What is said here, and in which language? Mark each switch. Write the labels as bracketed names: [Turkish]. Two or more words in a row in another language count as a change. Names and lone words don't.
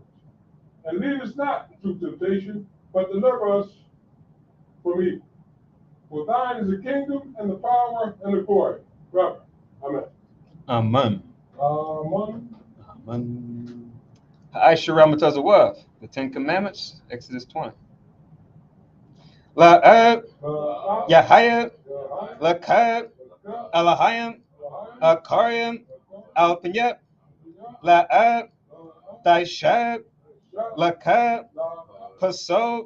[English] And lead us not into temptation, but deliver us from evil. For thine is the kingdom, and the power, and the glory, forever. Amen. Amen. Amen. Amen. Aisha Ramatazawaf, the Ten Commandments, Exodus 20. La'ab, Yahayab, Lakab, Alahayam, Akaryam, Alpanyab, La'ab, Daishab, Lakab, Paso,